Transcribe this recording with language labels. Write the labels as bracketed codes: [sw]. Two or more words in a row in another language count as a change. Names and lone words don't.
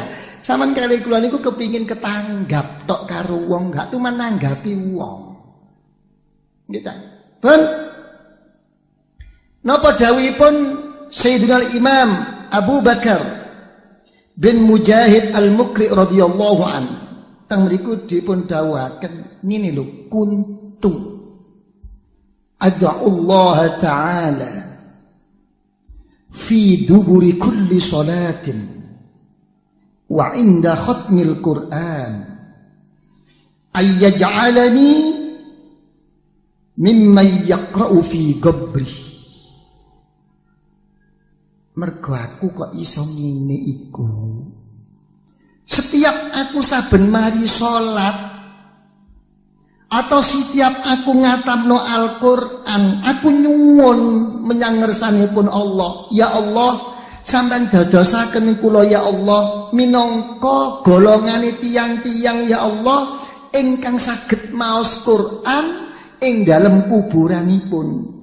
[jv] Sampean kali kula niku kepengin ketanggap tok karo wong, gak tuman nanggapi wong. Nggih ta? Pun napa dawuhipun Sayyidina Imam Abu Bakar bin Mujahid Al-Mukri [ar] رضي الله عنه. [jv] Teng mriku dipun dawuhaken ngene lho, [ar] كنت أدعو الله تعالى في دبر كل صلاة وعند ختم القرآن أن يجعلني ممن يقرأ في قبره. [jv] Mergo aku kok iso ngene iku. Setiap aku saben mari salat atau setiap aku ngatamno Al-Qur'an, aku nyuwun menyang ngersanipun Allah. Ya Allah, sampeyan dadosaken kula ya Allah minangka golongane tiyang-tiyang ya Allah ingkang saged maos Qur'an ing dalem kuburanipun.